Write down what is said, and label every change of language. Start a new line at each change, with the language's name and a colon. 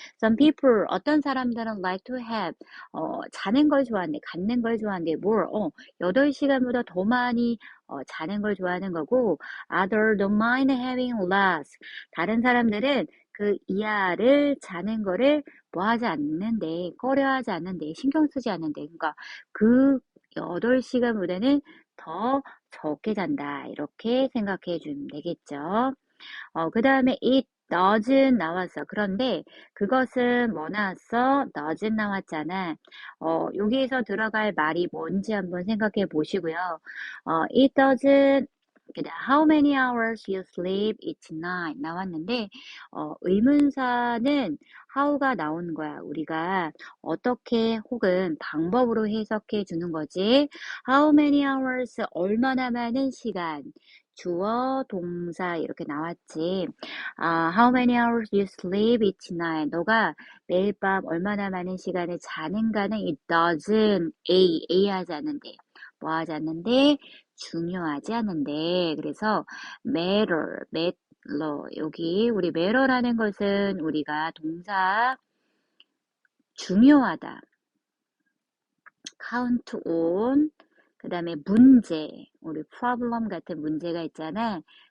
Korean: Some people, 어떤 사람들은 like to have, 자는 걸 좋아한대, 갖는 걸 좋아한대, more, 8시간보다 더 많이 자는 걸 좋아하는 거고, other don't mind having less, 다른 사람들은 그 이하를 자는 거를 뭐 하지 않는데, 꺼려하지 않는데, 신경 쓰지 않는데, 그러니까 그 8시간보다는 더 적게 잔다. 이렇게 생각해 주면 되겠죠. 그 다음에 it doesn't 나왔어. 그런데 그것은 뭐 나왔어? doesn't 나왔잖아. 여기에서 들어갈 말이 뭔지 한번 생각해 보시고요.
English: it doesn't how many hours you sleep each night 나왔는데 의문사는 how가 나오는 거야.
Korean: 우리가 어떻게 혹은 방법으로 해석해 주는 거지. How many hours 얼마나 많은 시간 주어 동사 이렇게 나왔지.
English: How many hours you sleep each night.
Korean: 너가 매일 밤 얼마나 많은 시간을 자는가는 it doesn't A 하지 않는데 뭐 하지 않는데 중요하지 않은데 그래서 matter 여기 우리 matter라는 것은 우리가 동사 중요하다 count on 그 다음에 문제 우리 problem 같은 문제가 있잖아.